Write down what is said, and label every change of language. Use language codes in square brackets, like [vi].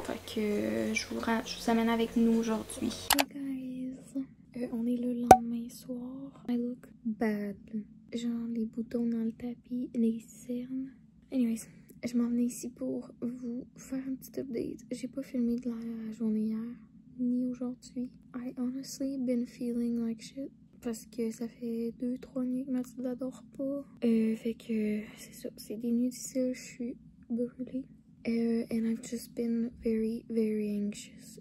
[fr] Fait que je vous amène avec nous aujourd'hui. [en] Hey guys. [fr] On est le lendemain soir. [en] I look bad. [fr] Genre les boutons dans le tapis, les cernes. Anyways, je m'en venais ici pour vous faire un petit update. J'ai pas filmé de la journée hier, ni aujourd'hui. [en] I honestly been feeling like shit. [fr] Parce que ça fait 2-3 nuits que Mathilda dort pas. Fait que c'est ça, c'est des nuits difficiles, je suis brûlée. [en] And I've just been very, very anxious.